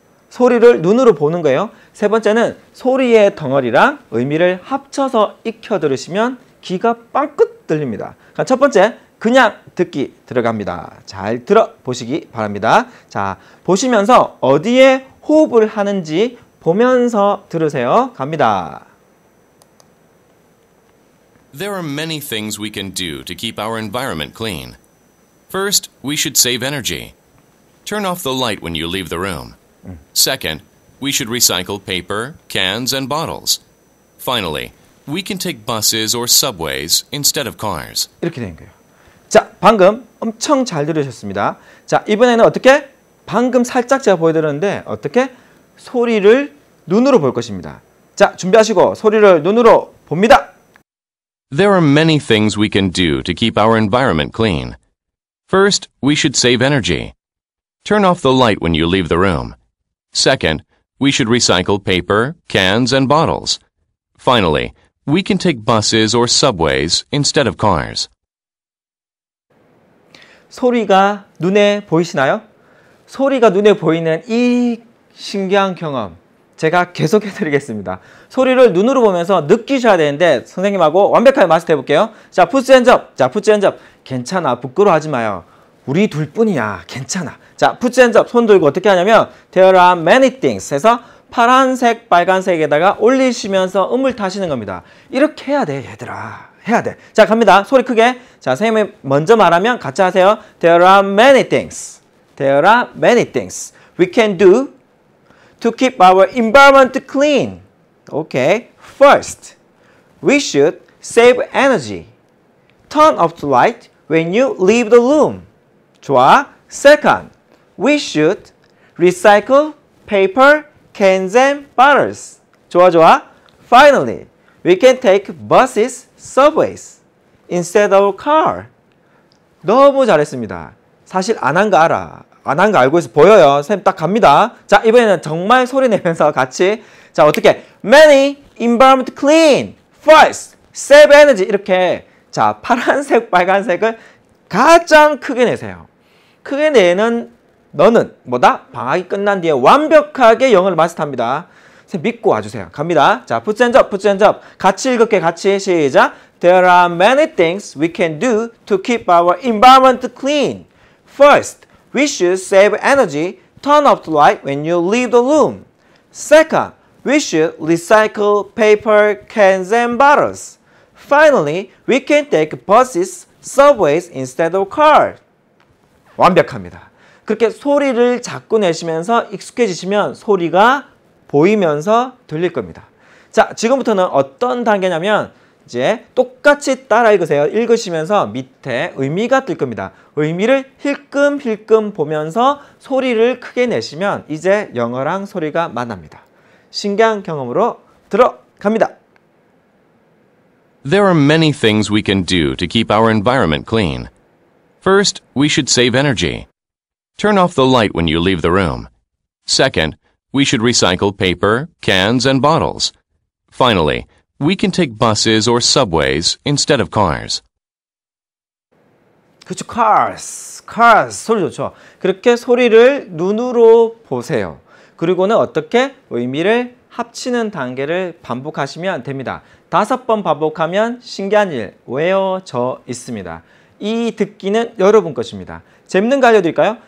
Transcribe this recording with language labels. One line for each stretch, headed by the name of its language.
Korean: 소리를 눈으로 보는 거예요. 세 번째는 소리의 덩어리랑 의미를 합쳐서 익혀 들으시면 귀가 빵긋 들립니다. 첫 번째, 그냥 듣기 들어갑니다. 잘 들어보시기 바랍니다. 자, 보시면서 어디에 호흡을 하는지 보면서 들으세요. 갑니다.
English: There are many things we can do to keep our environment clean. First, we should save energy. Turn off the light when you leave the room. Second, we should recycle paper, cans, and bottles. Finally, we can take buses or subways instead of cars.
Korean: 이렇게 된 거예요. 자, 방금 엄청 잘 들으셨습니다. 자, 이번에는 어떻게? 방금 살짝 제가 보여드렸는데 어떻게? 소리를 눈으로 볼 것입니다. 자, 준비하시고 소리를 눈으로 봅니다.
English: There are many things we can do to keep our environment clean. First, we should save energy. Turn off the light when you leave the room. Second, we should recycle paper, cans, and bottles. Finally, we can take buses or subways instead of cars.
Korean: 소리가 눈에 보이시나요? 소리가 눈에 보이는 이 신기한 경험 제가 계속해 드리겠습니다. 소리를 눈으로 보면서 느끼셔야 되는데 선생님하고 완벽하게 마스터해 볼게요. 자,
English: put your hands up.
Korean: 자, put your hands up. 괜찮아. 부끄러워하지 마요. 우리 둘뿐이야. 괜찮아. 자, put your hands up. 손 들고 어떻게 하냐면
English: there are many things
Korean: 해서 파란색, 빨간색에다가 올리시면서 음을 타시는 겁니다. 이렇게 해야 돼, 얘들아. 해야 돼. 자, 갑니다. 소리 크게. 자, 선생님이 먼저 말하면 같이 하세요.
English: There are many things. There are many things we can do to keep our environment clean. Okay. First, we should save energy. Turn off the light when you leave the room.
Korean: 좋아.
English: Second, we should recycle paper, cans and bottles.
Korean: 좋아, 좋아.
English: Finally, we can take buses, subways instead of car.
Korean: 너무 잘했습니다. 사실 안 한 거 알아. 안 한 거 알고 있어. 보여요. 쌤 딱 갑니다. 자, 이번에는 정말 소리 내면서 같이. 자, 어떻게?
English: Many environment clean. First, save energy.
Korean: 이렇게. 자, 파란색, 빨간색을 가장 크게 내세요. 크게 내는 너는 뭐다? 방학이 끝난 뒤에 완벽하게 영어를 마스터합니다. 쌤 믿고 와주세요. 갑니다.
English: 자, put your hands up, put your hands up.
Korean: 같이 읽을게, 같이. 시작.
English: There are many things we can do to keep our environment clean. First, we should save energy. Turn off the light when you leave the room. Second, we should recycle paper, cans, and bottles. Finally, we can take buses, subways instead of cars.
Korean: 완벽합니다. 그렇게 소리를 자꾸 내시면서 익숙해지시면 소리가 보이면서 들릴 겁니다. 자, 지금부터는 어떤 단계냐면 이제 똑같이 따라 읽으세요. 읽으시면서 밑에 의미가 뜰 겁니다. 의미를 힐끔힐끔 보면서 소리를 크게 내시면 이제 영어랑 소리가 만납니다. 신기한 경험으로 들어갑니다.
English: There are many things we can do to keep our environment clean. First, we should save energy. Turn off the light when you leave the room. Second, we should recycle paper, cans, and bottles. Finally, we can take buses or subways instead of cars.
Korean: 그렇죠. cars 소리 좋죠. 그렇게 소리를 눈으로 보세요. 그리고는 어떻게 의미를 합치는 단계를 반복하시면 됩니다. 5번 반복하면 신기한 일 외워져 있습니다. 이 듣기는 여러분 것입니다. 재밌는 거 알려드릴까요?